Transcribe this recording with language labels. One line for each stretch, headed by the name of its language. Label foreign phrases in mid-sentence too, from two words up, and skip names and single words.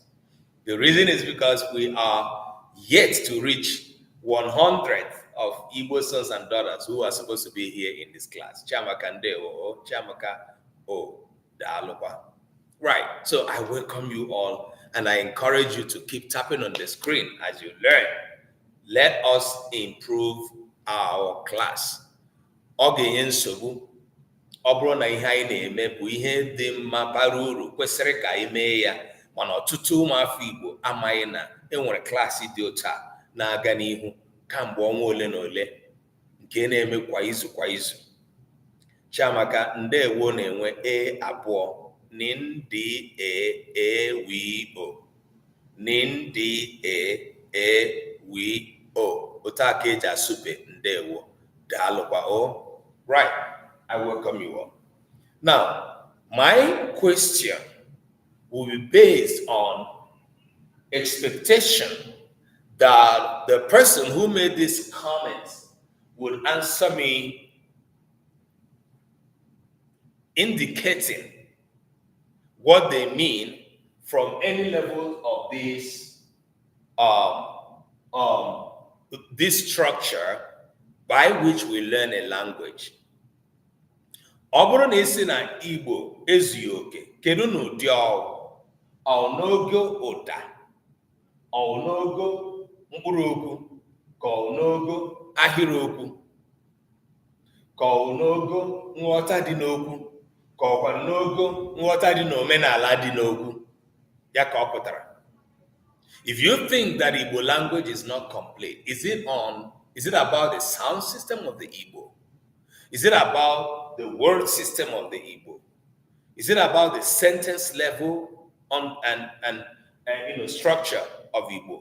English: The reason is because we are yet to reach 100 of Igbo sons and daughters who are supposed to be here in this class.
Igbo: Chiamaka Ndewo, Chiamaka Daalukwa.
English: Right, so I welcome you all and I encourage you to keep tapping on the screen as you learn. Let us improve our class.
Igbo: Oge nsogbu, ọ bụrụ na ihe anyị na-eme bụ ihe dị mma bara uru kwesịrị ka anyị mee ya, mana ọtụtụ ụmụafọ Igbo amaghị na enwere klaasị dị otu a na-aga n'ihu kamgbe ọnwa ole na ole nke na-eme kwa izu kwa izu. Chiamaka Ndewo na-enwe abụọ. Nindi wi-o. Nindi wi-o. Otu aka eji asụpe Ndewo. Daalụkwa.
English: Right, I welcome you all. Now, my question will be based on expectation that the person who made this comment would answer me indicating what they mean from any level of this structure by which we learn a language.
Igbo: Ọ bụrụ na isi na Igbo ezughị oke, kedu n'ụdị ọ n'ogo ụda, ọ n'ogo mkpụrụ okwu, ka ọ n'ogo ahịrịokwu, ka ọ n'ogo nghọta dị n'okwu, ka ọkwa n'ogo nghọta dị n'omenala dị n'okwu. Ya ka ọ pụtara.
English: If you think that Igbo language is not complete, is it about the sound system of the Igbo? Is it about the word system of the Igbo? Is it about the sentence level and structure of Igbo?